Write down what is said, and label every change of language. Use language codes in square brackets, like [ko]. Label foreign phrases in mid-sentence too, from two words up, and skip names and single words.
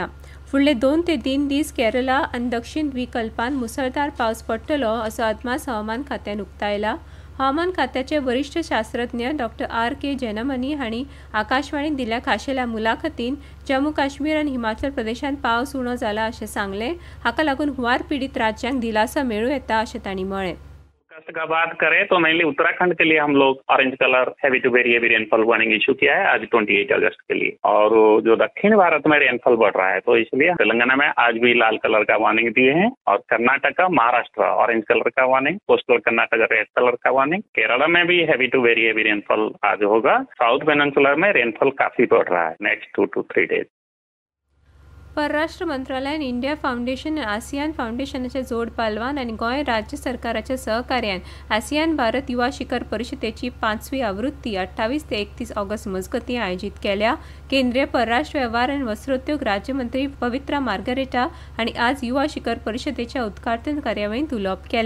[kok] फुडले 2 ते 3 दीस केरळा आनी दक्षिण द्वीपकल्पांत मुसळधार पावस पडटलो असो अदमास हवामान खात्यान उक्तायला। हवामान खात्याचे वरिष्ठ शास्त्रज्ञ डॉ. R.K. जेनमनी हांणी आकाशवाणीक दिल्ल्या खाशेल्या मुलाखतीन जम्मू काश्मीर आनी हिमाचल प्रदेशांत पावस उणो जाला अशें सांगलें। हाका लागून हुंवार पीडित राज्यांक दिलासा मेळूं येता अशें तांणी म्हळें। [hi] का बात करें तो मेनली उत्तराखंड के लिए हम लोग [en] orange colour heavy to very heavy rainfall warning issue [hi] किया है आज 28 अगस्त के लिए। और जो दक्षिण भारत में रेनफॉल बढ़ रहा है तो इसलिए तेलंगाना में आज भी लाल कलर का वार्निंग दिए हैं और कर्नाटका, महाराष्ट्र ऑरेंज कलर का वार्निंग, [en] coastal Karnataka red colour [hi] का वार्निंग। केरला में भी [en] heavy to very heavy rainfall [hi] आज होगा। [en] south peninsula [hi] में रेनफॉल काफी बढ़ रहा है [en] next 2 to 3 days. [kok] परराष्ट्र मंत्रालयान इंडिया फाउंडेशन आनी आसियान फाउंडेशनाचे जोड पालवान आनी गोंय राज्य सरकाराच्या सहकार्यान आसियान भारत युवा शिखर परिशदेची 5वी आवृत्ती 28 ते 31 ऑगस्ट मजगतीं आयोजीत केल्या। केंद्रीय परराष्ट्र वेव्हार आनी वस्त्रोद्योग राज्यमंत्री पवित्रा मार्गारेटा हांणी आज युवा शिखर परिशदेच्या उद्घाटन कार्यावळींत उलोवप केलें।